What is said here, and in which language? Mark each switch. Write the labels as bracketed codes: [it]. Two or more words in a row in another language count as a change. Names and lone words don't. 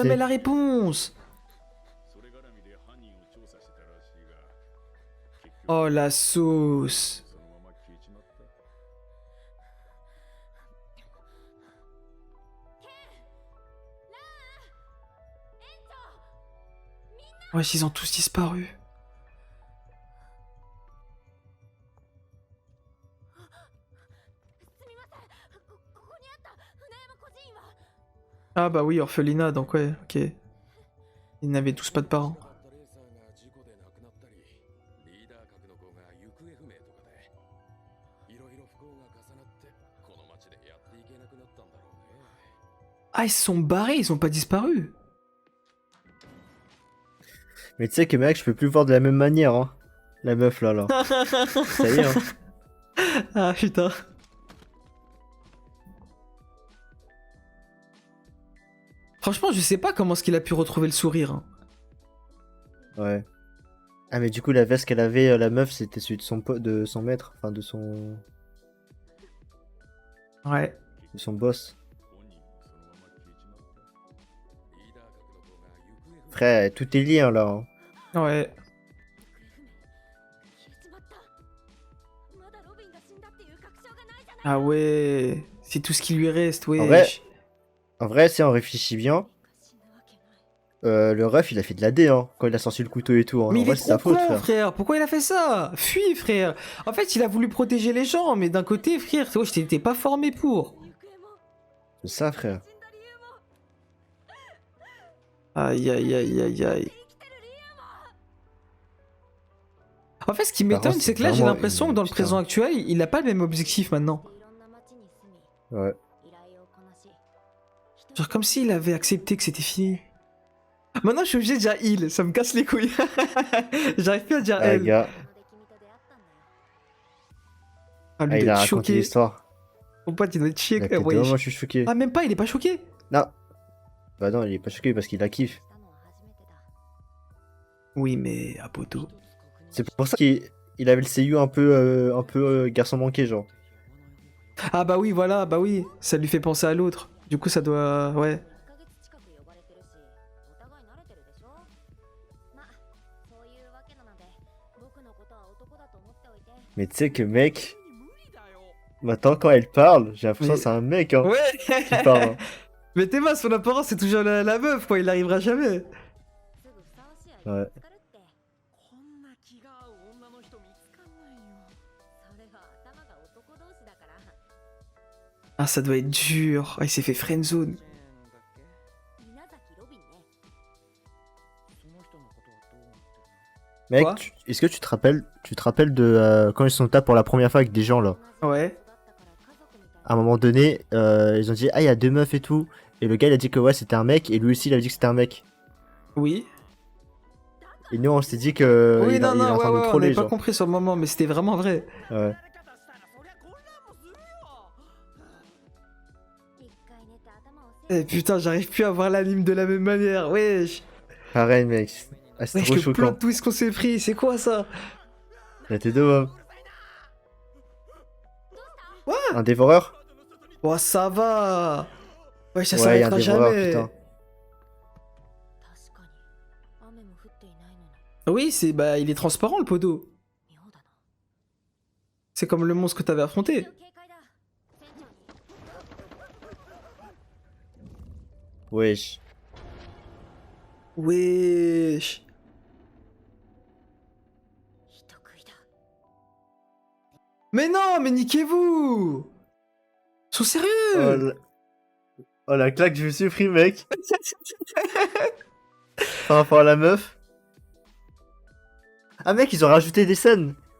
[fr] jamais la réponse. Oh, la sauce. Wesh, ils ont tous disparu. [ja] すみませんここにあった船山孤児院は [fr] Ah bah oui, orphelinat, donc ouais, ok. Ils n'avaient tous pas de parents. [ja] レーサーが事故で亡くなったり、リーダー格の子が行方不明とかで、いろいろ不幸が重なって、この町でやっていけなくなったんだろうね。 [fr] Ah, ils se sont barrés, ils ont pas disparu. Mais tu sais que, mec, je peux plus le voir de la même manière, hein. La meuf, là, là. Ça y est, hein. Ah putain. Franchement, je sais pas comment est-ce qu'il a pu retrouver le sourire. Hein. Ouais. Ah, mais du coup, la veste qu'elle avait, la meuf, c'était celui de de son maître. Enfin, de son Ouais. boss. [ja] リーダー格の子が行方不明。 [fr] Frère, tout est lié, hein, là. Hein. Ouais. [ja] 消えちまったまだロビンが死んだっていう確証がないじゃない [fr] Ah ouais. C'est tout ce qui lui reste, En vrai, wesh. En vrai, si on réfléchit bien, le ref, il a fait de la D, hein, quand il a sorti le couteau et tout. Hein. Mais En il vrai, est c'est trop sa faute, con, frère. frère. Pourquoi il a fait ça? Fuis, frère. En fait, il a voulu protéger les gens, mais d'un côté, frère, toi, je t'étais pas formé pour. [ja] 行方も [fr] C'est ça, frère. [ja] 死んだ理由も [fr] Aïe, aïe, aïe, aïe, aïe. [ja] 生きてる理由も [fr] En fait, ce qui Par contre, m'étonne, c'est c'est que là, j'ai vraiment l'impression que une- dans le putain. présent actuel, il a pas le même objectif maintenant. [ja] いろんな町に住み [fr] Ouais. [ja] 依頼をこなし [fr] Genre comme s'il avait accepté que c'était fini. Maintenant, je suis obligé de dire il, ça me casse les couilles. J'arrive plus à dire Ah, elle. gars, [ja] なので君と出会ったんだよ [fr] Ah, lui, ah, il il doit a être raconté choqué. l'histoire. Mon pote, il doit être Il chier. a fait Ouais. vraiment, je suis choqué. Ah, même pas, il est pas choqué. Non. Bah non, il est pas choqué parce qu'il la kiffe. [ja] したのは初めてだ [fr] Oui, mais à poteau. C'est pour ça qu'il avait le CU un peu garçon manqué, genre. Ah, bah oui, voilà, bah oui. Ça lui fait penser à l'autre. Du coup, ça doit. Ouais. [ja] 1ヶ月近く呼ばれてるしお互い慣れてるでしょまそういうわけなので僕のことは男だと思っておいて [fr] Mais tu sais que, mec, maintenant, quand elle parle, j'ai l'impression Mais- que c'est un mec, hein, Ouais. qui parle. Hein. Mais Théma, son apparence, c'est toujours la meuf, quoi. Il arrivera jamais. [ja] すぐふさわしい相手が見つかるってこんな気が合う女の人見つかんないよそれは頭が男同士だから [fr] Ah, ça doit être dur. Ah, il s'est fait friendzone. [ja] 稲崎ロビンねその人のことはどう思ってるの [fr] Mec, Quoi est-ce que tu te rappelles de quand ils sont là pour la première fois avec des gens, là? Ouais. À un moment donné, ils ont dit, ah, il y a deux meufs et tout. Et le gars, il a dit que ouais, c'était un mec. Et lui aussi, il avait dit que c'était un mec. Oui. Et nous, on s'est dit que Oui, il, non, il est non, en ouais, train de ouais, on troller, avait pas genre. compris sur le moment, mais c'était vraiment vrai. Ouais. [ja] 誰か出したらそりゃ混乱もするよ一回寝て頭を整 [fr] Eh putain, j'arrive plus à voir l'anime de la même manière. Wesh. Pareil, mec. Ah, c'était Wesh, trop le plot choquant. twist qu'on s'est pris, c'est quoi ça? Il y a tes deux hommes. [ja] どうした [fr] Un dévoreur? Oh, ça va. Wesh, ça Ouais, il y a un s'arrêtera dévoreur, jamais. putain. [ja] 確かに雨も降っていないのに [fr] Oui, c'est bah, il est transparent le poteau. [ja] 妙だな [fr] C'est comme le monstre que t'avais affronté. [ja] 警戒だ船長に [fr] Wesh. Wesh. [ja] 人食いだ [fr] Mais non, mais niquez-vous. Ils sont sérieux. Oh, oh, la claque que je me suis pris, mec. Par rapport à la meuf. Ah, mec, ils ont rajouté des scènes.